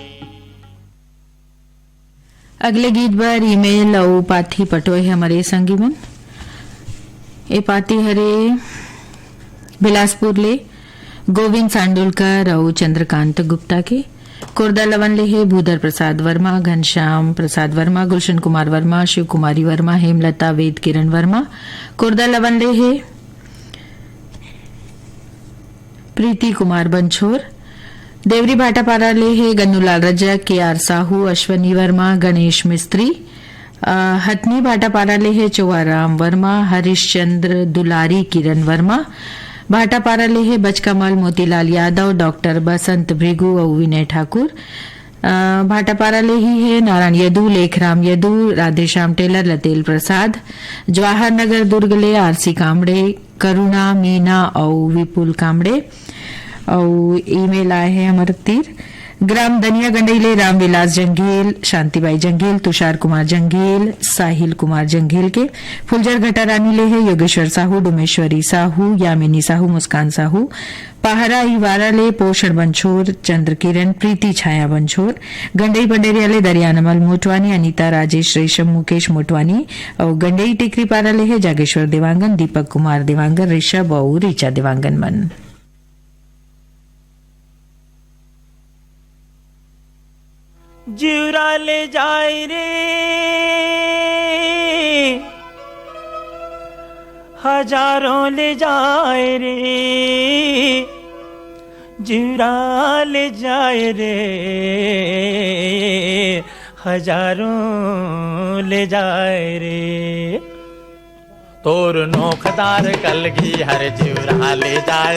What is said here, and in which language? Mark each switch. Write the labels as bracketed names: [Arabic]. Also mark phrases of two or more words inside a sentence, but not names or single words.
[Chhattisgarhi] अगले गीत पर ईमेल और पाथी पटोय है हमारे संगी मन ए पाती हरे बिलासपुर ले गोविंद सांडुलकर और चंद्रकांत गुप्ता के कोरदा लवन ले है भूधर प्रसाद वर्मा घनश्याम प्रसाद वर्मा गुलशन कुमार वर्मा शिव कुमारी वर्मा हेमलता वेद किरण वर्मा कोरदा लवन ले है प्रीति कुमार बंछोर देवरी भाटापारा ले है गन्नूलाल रजक के आर साहू अश्वनी वर्मा गणेश मिस्त्री हथनी भाटापारा ले है चौहाराम वर्मा हरिश्चंद्र दुलारी किरण वर्मा भाटापारा ले है बचकमल मोतीलाल यादव डॉक्टर बसंत भृगु और विनय ठाकुर भाटापारा ले ही है नारायण यदू लेखराम यदू राधेश्याम टेलर लतेल प्रसाद जवाहर नगर दुर्ग ले आरसी कामड़े करुणा मीना और विपुल कामड़े और ईमेल आए हैं अमर तीर ग्राम दनिया गंडईले रामविलास जंगेल शांतिबाई जंगेल तुषार कुमार जंगेल साहिल कुमार जंगेल के फुलजर घटारानी ले है योगेश्वर साहू डुमेश्वरी साहू यामिनी साहू मुस्कान साहू पहाड़ा इवारा ले पोषण बंछोर चंद्र किरण प्रीति छाया बंछोर गंडई पंडेरिया ले दरियानमल मोटवानी अनीता राजेश रेशम मुकेश मोटवानी और गंडई टिकरी पारा ले है जागेश्वर देवांगन दीपक कुमार देवांगन ऋषभ और ऋचा देवांगन मन। जीवरा ले जाए रे हजारों ले जाए रे जीवरा ले जाए रे हजारों ले जाए रे तोर नोखदार कलगी हर जीवरा ले जाए